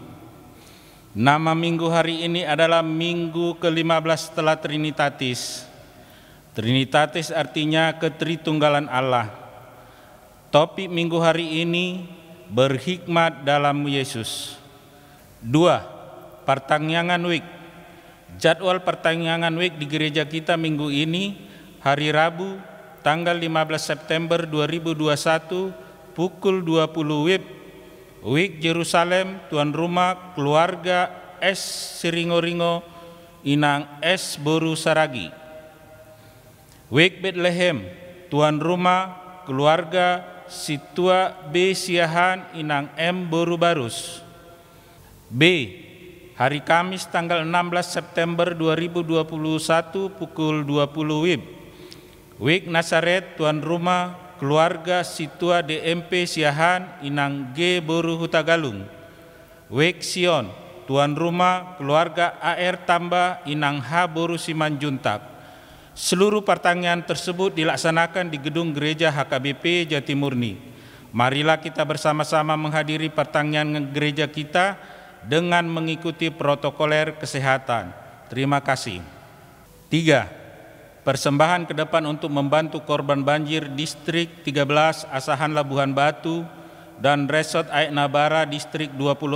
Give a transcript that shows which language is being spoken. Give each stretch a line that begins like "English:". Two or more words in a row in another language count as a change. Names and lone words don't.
Indonesian: Nama minggu hari ini adalah Minggu ke-15 setelah Trinitatis. Trinitatis artinya ketritunggalan Allah. Topik minggu hari ini, berhikmat dalam Yesus. 2. Pertangyangan Week. Jadwal pertangyangan Week di gereja kita minggu ini, hari Rabu, tanggal 15 September 2021, pukul 20 WIB, Week Yerusalem, tuan rumah keluarga S. Siringo-ringo, Inang S. Boru Saragi. Week Bethlehem, tuan rumah keluarga Situa B. Siahan, Inang M. Boru Barus. B. Hari Kamis tanggal 16 September 2021 pukul 20 WIB. Week Nazaret, tuan rumah keluarga Situa DMP Siahan, Inang G. Boru Hutagalung. Week Sion, tuan rumah keluarga AR Tambah, Inang H. Boru Simanjuntak. Seluruh pertanyaan tersebut dilaksanakan di gedung gereja HKBP Jatimurni. Marilah kita bersama-sama menghadiri pertanyaan gereja kita dengan mengikuti protokoler kesehatan. Terima kasih. 3. Persembahan ke depan untuk membantu korban banjir Distrik 13 Asahan Labuhan Batu dan Resort Aik Nabara Distrik 26.